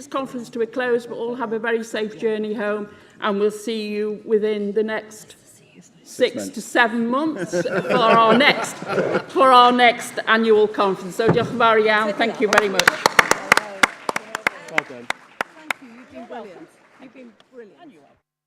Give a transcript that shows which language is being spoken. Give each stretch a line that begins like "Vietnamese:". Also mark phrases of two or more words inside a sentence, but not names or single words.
English: conference to a close, but all have a very safe journey home, and we'll see you within the next 6 to 7 months for our next annual conference.
Welsh: So diolch yn fawr iawn.
English: Thank you very much. Well done. Thank you. You've been brilliant. You've been brilliant.